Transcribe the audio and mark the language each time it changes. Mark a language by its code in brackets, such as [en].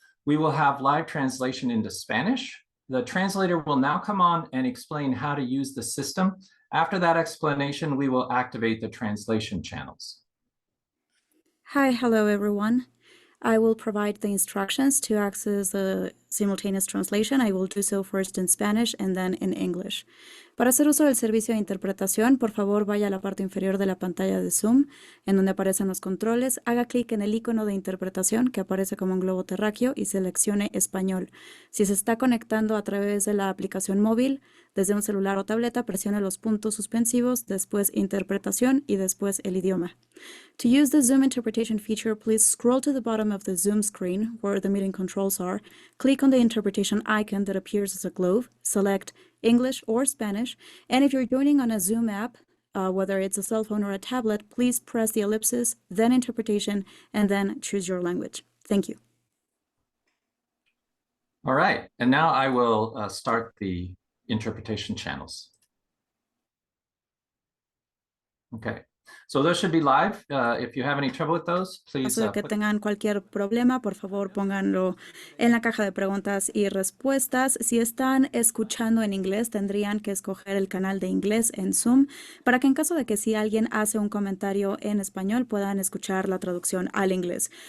[en] We will have live translation into Spanish. The translator will now come on and explain how to use the system. After that explanation, we will activate the translation channels. Hi, hello everyone. I will provide the instructions to access the simultaneous translation. I will do so first in Spanish and then in English. [es] Para hacer uso del servicio de interpretación, por favor vaya a la parte inferior de la pantalla de Zoom, en donde aparecen los controles, haga clic en el icono de interpretación que aparece como un globo terráqueo y seleccione español. Si se está conectando a través de la aplicación móvil, desde un celular o tableta, presione los puntos suspensivos, después interpretación y después el idioma. [en] To use the Zoom interpretation feature, please scroll to the bottom of the Zoom screen where the meeting controls are, click on the interpretation icon that appears as a globe, select English or Spanish, and if you're joining on a Zoom app, whether it's a cell phone or a tablet, please press the ellipsis, then interpretation, and then choose your language. Thank you. All right, and now I will start the interpretation channels. Okay. So those should be live. If you have any trouble with those, [es] En [en] please. [es] caso de que tengan cualquier problema, por favor pónganlo en la caja de preguntas y respuestas. Si están escuchando en inglés, tendrían que escoger el canal de inglés en Zoom para que en caso de que si alguien hace un comentario en español, puedan escuchar la traducción al inglés.